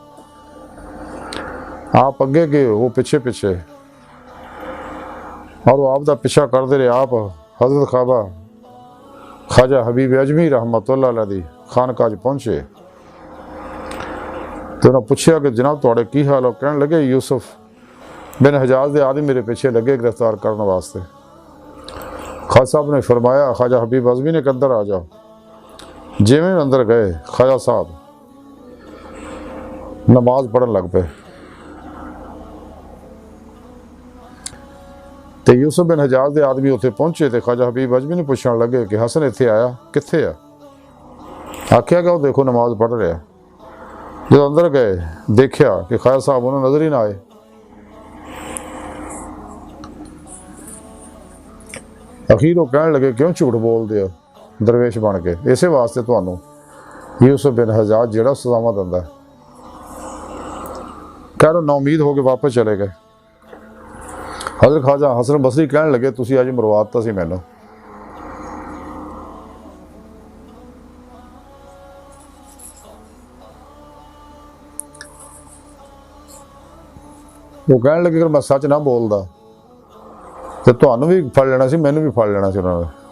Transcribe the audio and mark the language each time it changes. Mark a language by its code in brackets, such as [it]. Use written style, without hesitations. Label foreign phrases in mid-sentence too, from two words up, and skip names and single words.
[pa] آپ اگے گئے وہ پیچھے پیچھے، اور وہ آپ دا پیچھا کر دے رہے، آپ حضرت خواجہ حبیب اجمی رحمۃ اللہ علیہ دی خانقاہ پہنچے تو انہوں نے پوچھا کہ جناب تھوڑے کی حال ہو، کہنے لگے یوسف بن حجاز دے آدمی میرے پیچھے لگے گرفتار کرنے واسطے۔ [ur] خواجہ صاحب نے فرمایا خواجہ حبیب ازمی نے کہ اندر آ جاؤ۔ [pa] جیویں اندر گئے خواجہ صاحب نماز پڑھن لگ پے، تے یوسف بن حجاز دے آدمی اتنے پہنچے تے خواجہ حبیب ازمی نے پوچھنے لگے کہ حسن اتنے آیا کتنے ہے؟ [ur] آخیا کہ وہ دیکھو نماز پڑھ رہا۔ جب اندر گئے دیکھا کہ خواجہ صاحب انہوں نظر ہی نہ آئے۔ [pa] اخیر وہ کہنے لگے کیوں جھوٹ بول دے درویش بن کے، اسی واسطے تمہوں یوسف بن حجاج جڑا سزاواں دیندا ہے۔ [ur] کہہ نا امید ہو کے واپس چلے گئے۔ [pa] حضرت خواجہ حسن بصری کہنے لگے تسی اج مرواتا سی مینوں۔ وہ کہنے لگے اگر میں سچ نہ بولدا تو تمہوں بھی پھڑ لینا سی، مینوں بھی پھڑ لینا سی انہوں نے۔